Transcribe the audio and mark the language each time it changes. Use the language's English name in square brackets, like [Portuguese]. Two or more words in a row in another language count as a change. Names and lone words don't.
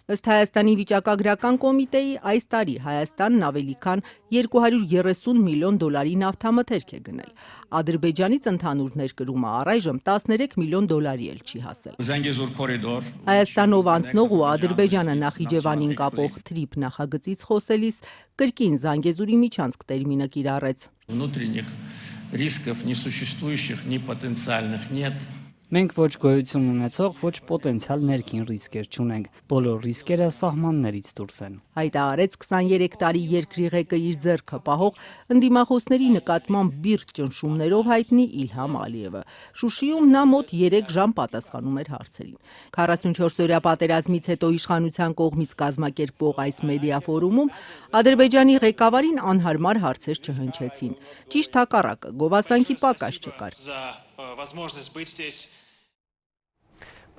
[Armenian] Ըստ Հայաստանի վիճակագրական կոմիտեի, այս տարի Հայաստանն ավելի քան 230 միլիոն դոլարի նավթամթերք է գնել։ Ադրբեջանից ընդհանուր ներկրումը առայժմ 13 միլիոն դոլարի էլ չի հասել։ Զանգեզուր կորիդոր Հայաստանով անցնող ու Ադրբեջանը Նախիջևանին կապող թրիփ նախագծից խոսելիս կրկին Զանգեզուրի միջանցք տերմինը կիրառեց։ [Russian] Внутренних рисков не существующих, ни потенциальных нет. [Armenian] Մենք ոչ գոյություն ունեցող, ոչ պոտենցիալ ներքին ռիսկեր չունենք։ Բոլոր ռիսկերը սահմաններից դուրս են։ Հայտարարեց 23 տարի երկրի ղեկը իր ձեռքը պահող ընդդիմախոսների նկատմամբ բիրտ ճնշումներով հայտնի Իլհամ Ալիևը։ Շուշիում նա մոտ 3 ժամ պատասխանում էր հարցերին։ 44-օրյա պատերազմից հետո իշխանության կողմից կազմակերպվող այս մեդիա ֆորումում Ադրբեջանի ղեկավարին անհարմար հարցեր չհնչեցին։ Ճիշտ հակառակը, գովասանքի պակաս չկար։